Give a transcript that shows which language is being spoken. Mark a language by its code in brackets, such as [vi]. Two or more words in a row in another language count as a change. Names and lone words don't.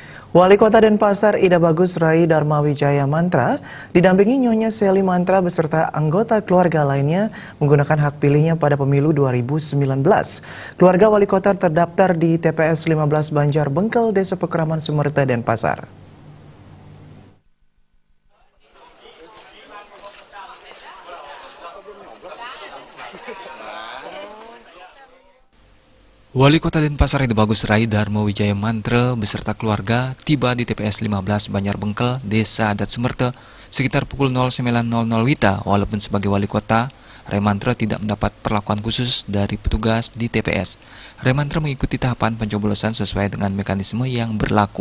[id] Wali Kota Denpasar Ida Bagus Rai Dharma Wijaya Mantra didampingi Nyonya Seli Mantra beserta anggota keluarga lainnya menggunakan hak pilihnya pada pemilu 2019. Keluarga Wali Kota terdaftar di TPS 15 Banjar Bengkel, Desa Pekraman Sumerta, Denpasar. Wali Kota Denpasar Ida Bagus Rai Dharma Wijaya Mantra beserta keluarga tiba di TPS 15 Banjar Bengkel, Desa Adat Sumerta sekitar pukul 09.00 WITA. Walaupun sebagai wali kota, Rai Mantra tidak mendapat perlakuan khusus dari petugas di TPS. Rai Mantra mengikuti tahapan pencoblosan sesuai dengan mekanisme yang berlaku.